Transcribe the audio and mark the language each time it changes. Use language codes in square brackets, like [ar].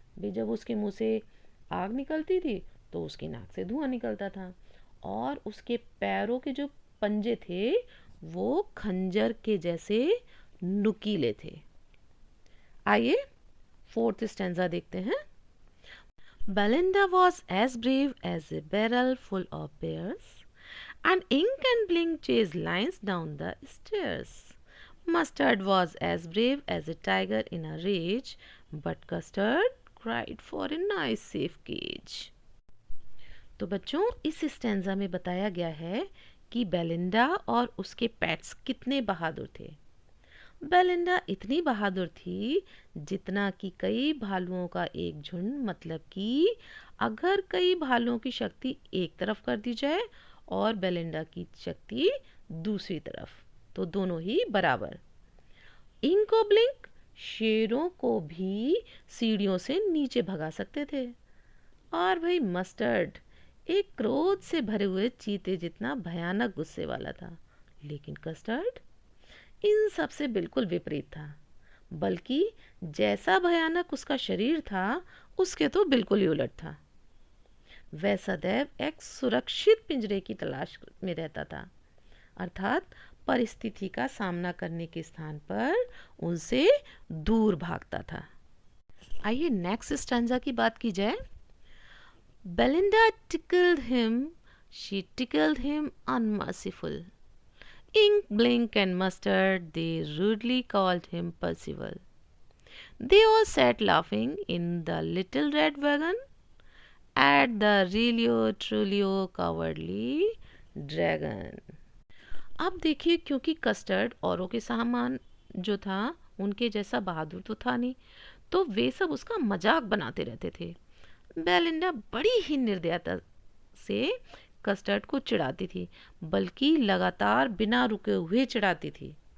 [hi] भी जब उसके मुंह से आग निकलती थी तो उसकी नाक से धुआं निकलता था। और उसके पैरों के जो पंजे थे वो खंजर के जैसे नुकीले थे। आइए फोर्थ स्टैंजा देखते हैं। [en] Belinda was as brave as a barrel full of bears, and Ink and Blink chased lions down the stairs. Mustard was as brave as a tiger in a rage, but Custard cried for a nice safe cage। [hi] तो बच्चों, इस stanza में बताया गया है कि Belinda और उसके पेट्स कितने बहादुर थे। बेलिंडा इतनी बहादुर थी जितना कि कई भालुओं का एक झुंड, मतलब कि अगर कई भालुओं की शक्ति एक तरफ कर दी जाए और बेलिंडा की शक्ति दूसरी तरफ, तो दोनों ही बराबर। इंक और ब्लिंक शेरों को भी सीढ़ियों से नीचे भगा सकते थे। और भाई मस्टर्ड एक क्रोध से भरे हुए चीते जितना भयानक गुस्से वाला था। लेकिन कस्टर्ड इन सब से बिल्कुल विपरीत था, बल्कि जैसा भयानक उसका शरीर था उसके तो बिल्कुल ही उलट था। वह सदैव एक सुरक्षित पिंजरे की तलाश में रहता था, अर्थात परिस्थिति का सामना करने के स्थान पर उनसे दूर भागता था। आइए नेक्स्ट स्टैंजा की बात की जाए। [en] Belinda tickled him, she tickled him unmerciful. Ink, Blink and Mustard, they rudely called him Percival. They all sat laughing in the little red wagon at the Relio Trulio Cowardly Dragon. [hi] अब देखिए, क्योंकि custard औरों के सामान जो था उनके जैसा बहादुर तो था नहीं, तो वे सब उसका मजाक बनाते रहते थे। बेलिंडा बड़ी ही निर्दयता से कस्टर्ड को चिढ़ाती थी, बल्कि लगातार बिना रुके हुए चिढ़ाती थी।